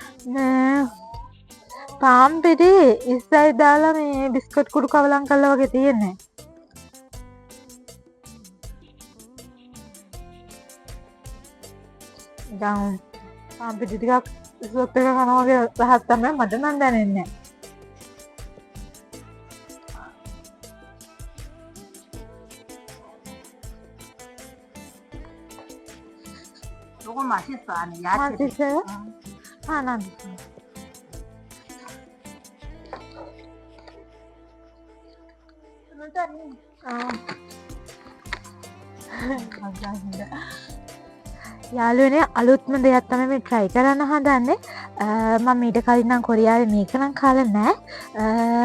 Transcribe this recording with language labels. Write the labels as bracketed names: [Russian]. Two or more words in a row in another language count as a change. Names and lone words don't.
[Sinhala] පාන් පිටි ඉස්සයි දාලා මේ බිස්කට් කුඩු කවලම් කළා වගේ තියෙන්නේ. දැන් පාන් පිටි ටිකක් ඉස්සොත් එක කනවා වගේ රහක් තමයි මට නම් දැනෙන්නේ. [Korean] 요거 맛있어. 안에 야채. 맛있어요? 난 [Sinhala] යාළුවනේ අලුත්ම දෙයක් තමයි මේ try කරන්න හදන්නේ. මම ඊට කලින් නම් කොරියාවේ මේක නම් කාලා නැහැ.